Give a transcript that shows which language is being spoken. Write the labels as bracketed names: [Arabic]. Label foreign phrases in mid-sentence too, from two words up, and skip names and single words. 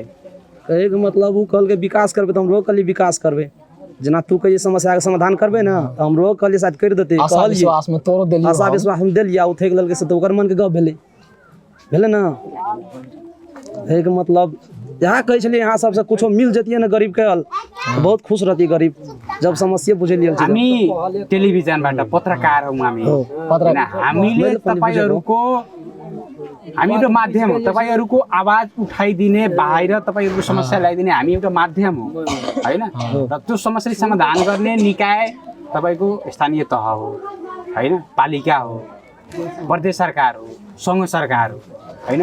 [Maithili] कहे के मतलब उ कहल के विकास करबे तो हमरो कहली विकास करबे, जेना तू कहिए समस्या के समाधान करबे ना तो हमरो कहली शायद कर देते। आशा विश्वास में तोरो देलियो, आशा विश्वास हम देलिया, उ थेक लेलके से तो ओकर मन के गप भेले ना। कहे के मतलब यहाँ कहै छलिए यहाँ सबसे कुछो मिल जतिए ना गरीब के, बहुत खुश रहती गरीब जब समस्या बुझलिए। [Nepali] हामी टेलिभिजनबाट पत्रकार हौं, हामीले तपाईहरुको हामी एउटा माध्यम हो, तपाईहरुको आवाज उठाइदिने, बाहिर तपाईहरुको समस्या ल्याइदिने हामी एउटा माध्यम हो हैन। र त्यो समस्या समाधान गर्ने निकाय तपाईको स्थानीय तह हो हैन, पालिका हो, प्रदेश सरकार हो, संघ सरकार हो हैन।